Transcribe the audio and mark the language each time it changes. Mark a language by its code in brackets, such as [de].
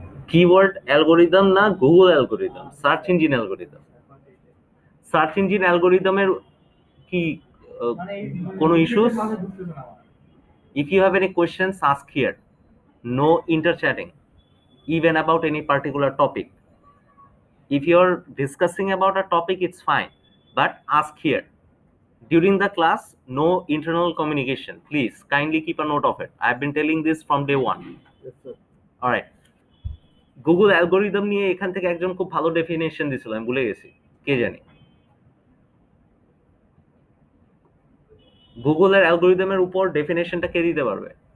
[bn] Keyword algorithm না, Google algorithm, search engine algorithm. Search engine অ্যালগরিদমের কি কোনো issues? [en] If you have any questions, ask here. No interchatting, even about any particular topic. If you're discussing about a topic, it's fine, but ask here. During the class, no internal communication. Please kindly keep a note of it. I've been telling this from day one. Yes, sir. All right. [bn] Google algorithm নিয়ে এখান থেকে একজন খুব ভালো definition দিছিল, আমি ভুলে গেছি, কে জানি। গুগলের অ্যালগরিদমের উপর ডেফিনেশনটা কে দিতে পারবে?